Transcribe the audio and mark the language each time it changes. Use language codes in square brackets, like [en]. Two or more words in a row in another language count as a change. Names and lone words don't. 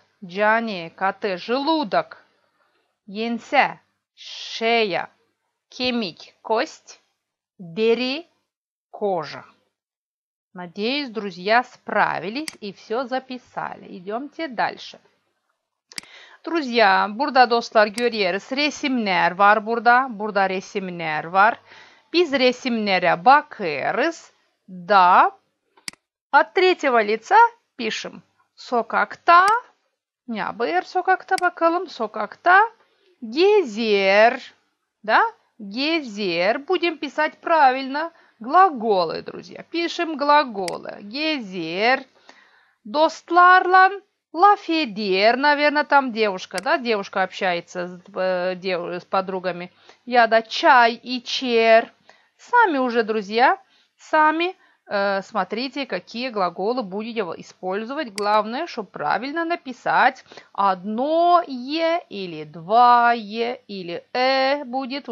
[ru] Cane – коты, желудок. Yense – шея. Kemik – кость. Deri – кожа. Надеюсь, друзья, справились и все записали. Идемте дальше. Druзья, [gag] burada dostlar görüyoruz. Resimler var burada. Burada resimler var. Biz resimlere bakıyoruz. [ru] Да. От третьего лица пишем. [gag] Sokakta. Ne yapıyor sokakta bakalım. Sokakta. Gezer. Да? Gezer. [ru] Будем писать правильно. Глаголы, друзья. Пишем глаголы. [gag] Gezer. Dostlarla laf eder. [ru] Наверное, там девушка, да? Девушка общается с подругами. Я, да, [gag] çay içer. [ru] Сами уже, друзья, сами смотрите, какие глаголы будете использовать. Главное, чтобы правильно написать. Одно «е» или два «е» или будет.